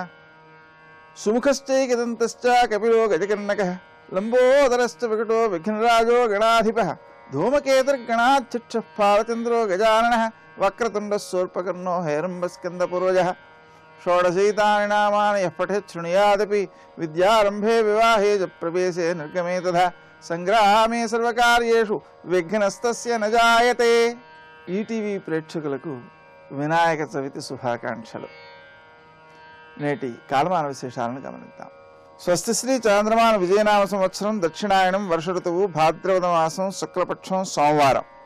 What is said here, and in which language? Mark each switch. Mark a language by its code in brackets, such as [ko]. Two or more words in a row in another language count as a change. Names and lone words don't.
[sa] सुमुखश्चैकदन्तश्च कपिलो गजकर्णकः लंबोदरश्च विकटो विघ्नराजो गणाधिपः धूमकेतुर्गणाध्यक्षः फालचन्द्रो गजाननः वक्रतुण्डः शूर्पकर्णो हेरम्बस्कन्दपूर्वजः षोडशैतानि नामानि यः पठेत् शृणुयादपि विद्यारम्भे विवाहे च प्रवेशे निर्गमे तथा సంగ్రామే సర్వకార్యేషు విఘ్నస్తస్య న జాయతే. [te] ఈటీవీ ప్రేక్షకులకు వినాయక చవితి శుభాకాంక్షలు. నేటి కాలమాన విశేషాలను గమనిద్దాం. స్వస్తి శ్రీ చాంద్రమాన విజయనామ సంవత్సరం దక్షిణాయనం వర్ష ఋతువు భాద్రపద మాసం శుక్లపక్షం సోమవారం.